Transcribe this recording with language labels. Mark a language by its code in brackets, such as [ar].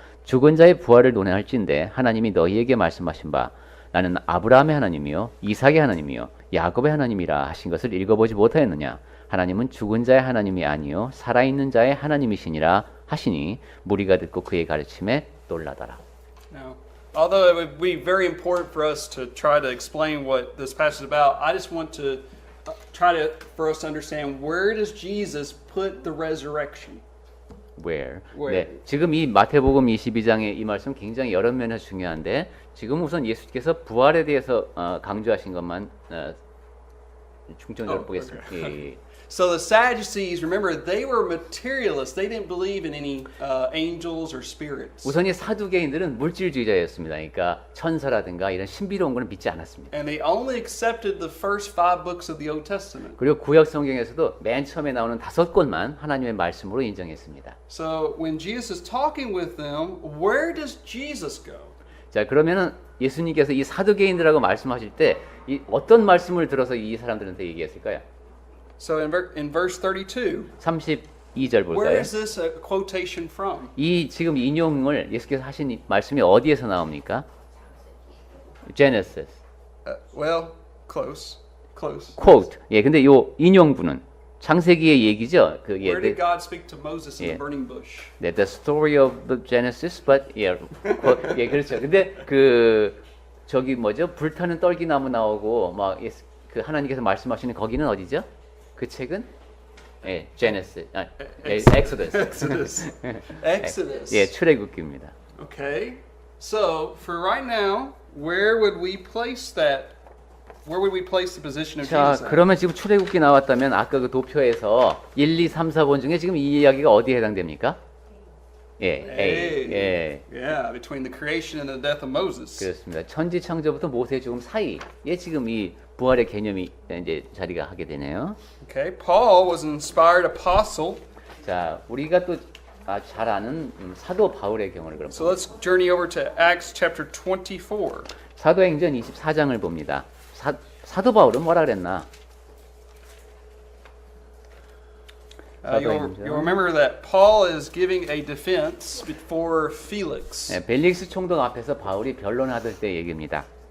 [ko] 죽은 자의 부활을 논할진대 하나님이 너희에게 말씀하신 바 나는 아브라함의 하나님이요 이삭의 하나님이요 야곱의 하나님이라 하신 것을 읽어보지 못하였느냐. 하나님은 죽은 자의 하나님이 아니요 살아있는 자의 하나님이시니라 하시니 무리가 듣고 그의 가르침에 놀라더라. [en] Now, although it would be very important for us to try to explain what this passage is about, I just want to for us to understand, where does Jesus put the resurrection? Where? Where? [ko] 네, 지금 이 마태복음 22장의 이 말씀 굉장히 여러 면에서 중요한데 지금 우선 예수께서 부활에 대해서 강조하신 것만 중점적으로 보겠습니다. 예. [en] So the Sadducees, remember, they were materialists. They didn't believe in any angels or spirits. [ko] 우선 이 사두개인들은 물질주의자였습니다. 그러니까 천사라든가 이런 신비로운 것을 믿지 않았습니다. [en] And they only accepted the first 5 books of the Old Testament. [ko] 그리고 구약 성경에서도 맨 처음에 나오는 5권만 하나님의 말씀으로 인정했습니다. [en] So when Jesus is talking with them, where does Jesus go? [ko] 자, 그러면은 예수님께서 이 사두개인들하고 말씀하실 때 이 어떤 말씀을 들어서 이 사람들한테 얘기했을까요? [en] So in verse 32, [ko] 32절 볼까요? [en] is this a quotation from? [ko] 이 지금 인용을 예수께서 하신 이 말씀이 어디에서 나옵니까? [en] Genesis. Well, close. quote. [ko] 예, 근데 요 인용부는 창세기의 얘기죠. 그 예, [en] Where did God speak to Moses in the burning bush? [ko] 네, [en] the story of the Genesis, but [ko] 예, 그렇죠. 근데 그 저기 뭐죠? 불타는 떨기나무 나오고 막 그 하나님께서 말씀하시는 거기는 어디죠? 그 책은 예, 제네시스, 엑소더스. [en] Exodus. [ko] 예, 출애굽기입니다. [en] Okay. So for right now, where would we place that? Where would we place the position of [ko] 자, [en] Jesus? at? [ko] 그러면 지금 출애굽기 나왔다면 아까 그 도표에서 1, 2, 3, 4번 중에 지금 이 이야기가 어디에 해당됩니까? 예, A. 예. [en] Yeah, between the creation and the death of Moses. [ko] 그렇습니다. 천지 창조부터 모세 죽음 사이에 지금 이 부활의 개념이 이제 자리가 하게 되네요. [en] Okay. Paul was an inspired apostle. [ko] 자, 우리가 또 잘 아는 사도 바울의 경우를 그럼 [en] So let's journey over to Acts chapter 24. [ko] 사도행전 24장을 봅니다. 사도 바울은 뭐라 그랬나? [en] You'll remember that Paul is giving a defense before Felix. [ko] 네, 벨릭스 총독 앞에서 바울이 변론하던 때 얘기입니다.